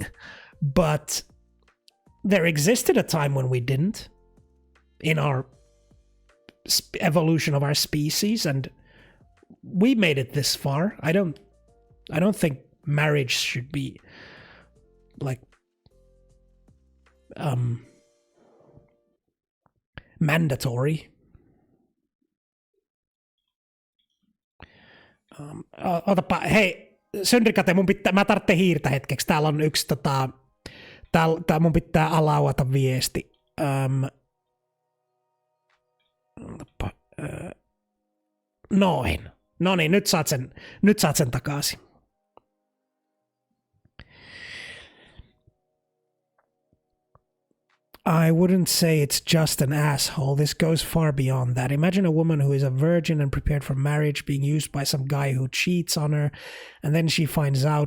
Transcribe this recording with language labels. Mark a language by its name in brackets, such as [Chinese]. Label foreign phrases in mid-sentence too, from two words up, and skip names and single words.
[English] But there existed a time when we didn't in our evolution of our species, and we made it this far. I don't think marriage should be like mandatory. [Finnish] Otapa, hei, Syndikate, mä tarvitsen hiirtä hetkeksi. Täällä on yksi tää mun pitää alauata viesti. Noin. No niin, nyt saat sen takaisin. [English] I wouldn't say it's just an asshole. This goes far beyond that. Imagine a woman who is a virgin and prepared for marriage being used by some guy who cheats on her, and then she finds out.